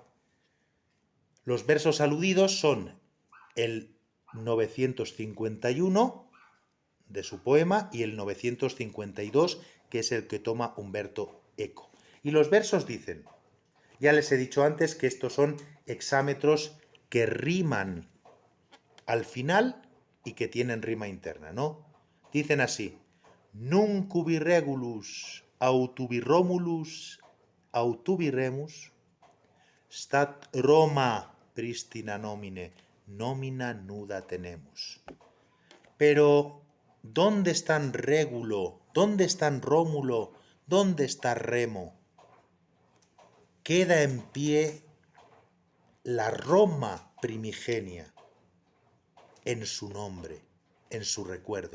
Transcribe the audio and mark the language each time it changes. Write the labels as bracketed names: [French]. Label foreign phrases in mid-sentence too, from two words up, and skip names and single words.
[Spanish] Los versos aludidos son el 951 de su poema y el 952, que es el que toma Umberto Eco. Y los versos dicen, ya les he dicho antes que estos son hexámetros que riman al final y que tienen rima interna, ¿no? Dicen así, [Latin] nunc ubi regulus aut ubi Romulus aut ubi Remus stat Roma pristina nomine, nomina nuda tenemus. [Spanish] Pero, ¿dónde están Régulo? ¿Dónde están Rómulo? ¿Dónde está Remo? Queda en pie la Roma primigenia en su nombre, en su recuerdo.